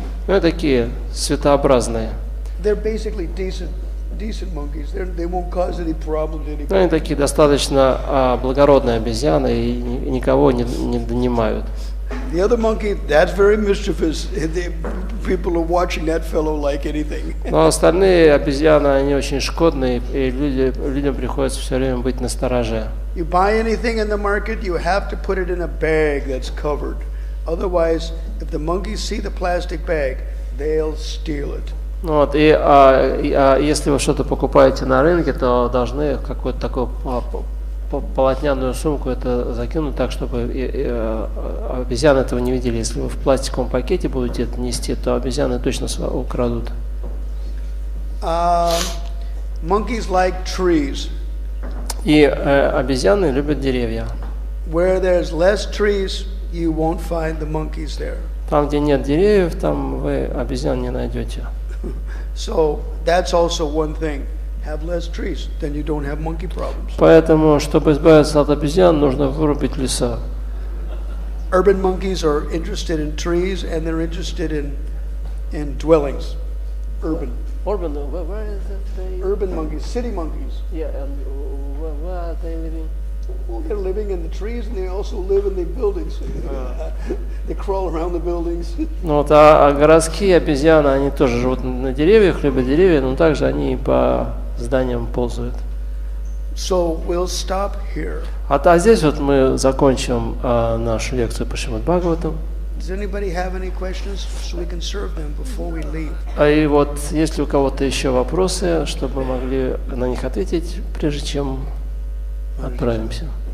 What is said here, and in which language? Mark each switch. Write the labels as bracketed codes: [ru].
[ru] Ну, такие светообразные. [en] They're basically decent monkeys. They won't cause any problems to anybody. [ru] Они такие достаточно благородные обезьяны и никого не донимают. [en] The other monkey, that's very mischievous. People are watching that fellow like anything. [ru] Но остальные обезьяны, они очень шкодные, и людям приходится все время быть настороже. [en] You buy anything in the market, you have to put it in a bag that's covered. Otherwise, if the monkeys see the plastic bag, they'll steal it. [ru] Вот, и если вы что-то покупаете на рынке, то должны какую-то такую полотняную сумку это закинуть так, чтобы обезьяны этого не видели. Если вы в пластиковом пакете будете это нести, то обезьяны точно украдут. [en] Monkeys like trees. [ru] И обезьяны любят деревья. [en] Where there's less trees, you won't find the monkeys there. [ru] Там, где нет деревьев, там вы обезьян не найдете. [en] So that's also one thing. Have less trees, then you don't have monkey problems. [ru] Поэтому, чтобы избавиться от обезьян, нужно вырубить леса. [en] Urban monkeys are interested in trees and they're interested in dwellings. Urban. Urban, where is it? Urban monkeys, city monkeys. Yeah, and where are they living? Well, they're living in the trees and they also live in the buildings. They crawl around the buildings. [ru] Ну вот, а городские обезьяны, они тоже живут на деревьях, любят деревья, но также они по зданиям ползают. [en] So we'll stop here. [ru] А здесь вот мы закончим нашу лекцию по Шримад Бхагаватам. [en] Does anybody have any questions so we can serve them before we leave? [ru] И вот, если у кого-то еще вопросы, чтобы мы могли на них ответить, прежде чем отправимся.